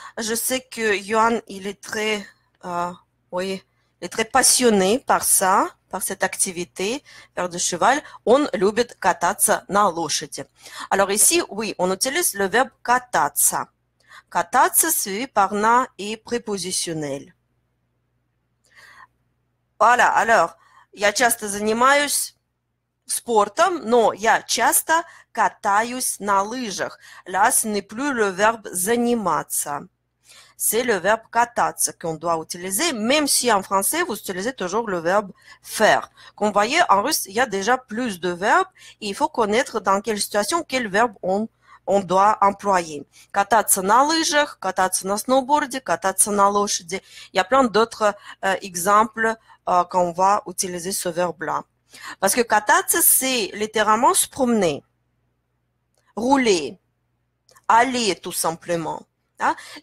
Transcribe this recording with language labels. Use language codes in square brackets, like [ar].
[fr] Je sais que Johan, il est très, il est très passionné par ça, par cette activité, faire du cheval. [ru] Он любит кататься на лошади. [fr] Alors ici, oui, on utilise le verbe кататься. Кататься suivi par на et prépositionnel. Voilà, alors, [ru] я часто занимаюсь спортом, но я часто катаюсь на лыжах. [fr] Là, ce n'est plus le verbe заниматься. C'est le verbe кататься qu'on doit utiliser, même si en français, vous utilisez toujours le verbe faire. Comme vous voyez, en russe, il y a déjà plus de verbes et il faut connaître dans quelle situation, quel verbe on doit employer. [ru] Кататься на лыжах, кататься на сноуборде, кататься на лошади. [fr] Il y a plein d'autres exemples qu'on va utiliser ce verbe-là. Parce que кататься, c'est littéralement se promener, rouler, aller tout simplement. Hein?